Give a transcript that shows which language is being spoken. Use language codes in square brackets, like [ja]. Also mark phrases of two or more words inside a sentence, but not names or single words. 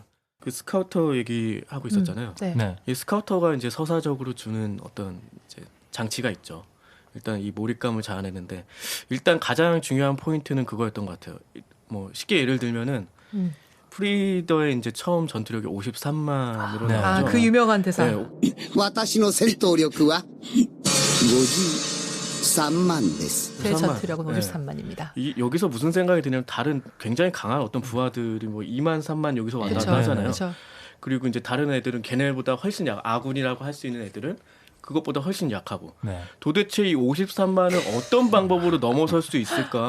[ko] 그 스카우터 얘기하고 있었잖아요. 이 스카우터가 이제 서사적으로 주는 어떤 이제 장치가 있죠. 일단 이 몰입감을 자아내는데 일단 가장 중요한 포인트는 그거였던 것 같아요. 뭐 쉽게 예를 들면은 프리더의 이제 처음 전투력이 53만으로 나오죠. 그 유명한 대사. [ja] 私の戦闘力は50 53만です. [ko] 제 전투력은 53만입니다. 여기서 무슨 생각이 드냐면 다른 굉장히 강한 어떤 부하들이 뭐 2만 3만 여기서 왔다 갔다 하잖아요. 그쵸. 그리고 이제 다른 애들은 걔네보다 훨씬 아군이라고 할 수 있는 애들은 그것보다 훨씬 약하고 도대체 이 53만을 어떤 방법으로 넘어설 수 있을까?